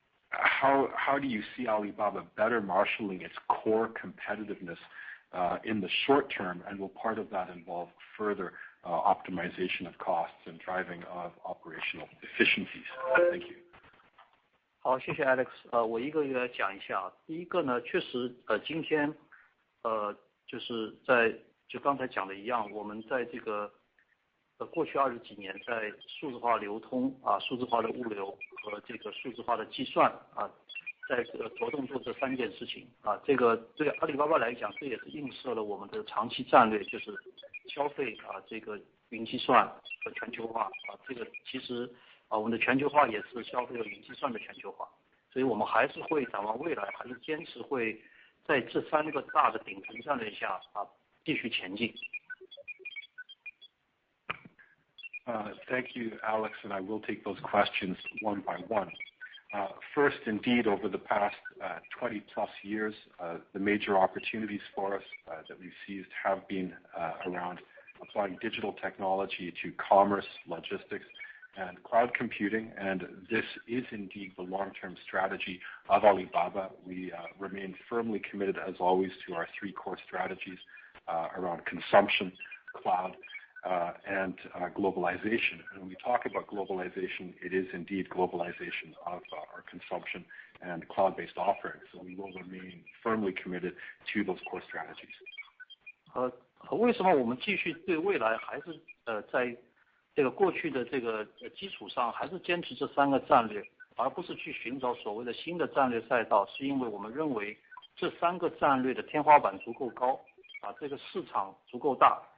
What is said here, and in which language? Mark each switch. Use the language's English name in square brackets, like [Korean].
[English] How do you see Alibaba better marshaling its core competitiveness in the short term, and will part of that involve further optimization of costs and driving of operational efficiencies? Thank you. [Chinese] 好，谢谢 Alex。我一个一个来讲一下。第一个呢，确实今天就是就刚才讲的一样，我们在这个过去20几年，在数字化流通数字化的物流和这个数字化的计算在着重做这3件事情这个对阿里巴巴来讲，这也是映射了我们的长期战略，就是消费这个云计算和全球化这个其实我们的全球化也是消费和云计算的全球化，所以我们还是会展望未来，还是坚持会在这3个大的顶层战略下继续前进。 [English] Thank you, Alex, and I will take those questions one by one. First, indeed, over the past 20 plus years, the major opportunities for us that we've seized have been around applying digital technology to commerce, logistics, and cloud computing, and this is indeed the long-term strategy of Alibaba. We remain firmly committed, as always, to our 3 core strategies around consumption, cloud, and globalization. And when we talk about globalization, it is indeed globalization of our consumption and cloud-based offerings. So we will remain firmly committed to those core strategies. [Chinese] 为什么我们继续对未来还是在这个过去的这个基础上，还是坚持这3个战略，而不是去寻找所谓的新的战略赛道？是因为我们认为这3个战略的天花板足够高这个市场足够大。